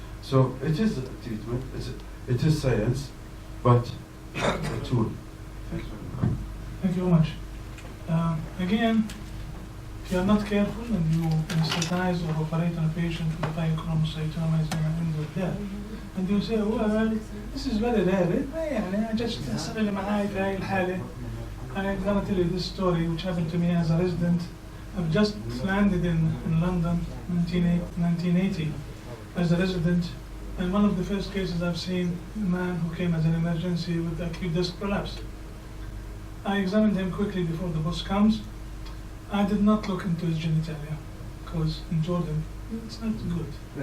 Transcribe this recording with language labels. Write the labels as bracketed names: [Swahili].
[English] So it is a treatment, it is science, but a tool. Thank you very much. Thank you very much. Again, if you are not careful and you anesthetize or operate on a patient with pheochromocytoma is going to end with death, and you say, well, this is very rare. I just [Arabic] صار اللي معاي في هاي الحالة. [English] I'm going to tell you this story which happened to me as a resident. I've just landed in London in 1980 as a resident, and one of the first cases I've seen, a man who came as an emergency with acute disc prolapse. I examined him quickly before the bus comes. I did not look into his genitalia, because in Jordan, it's not good.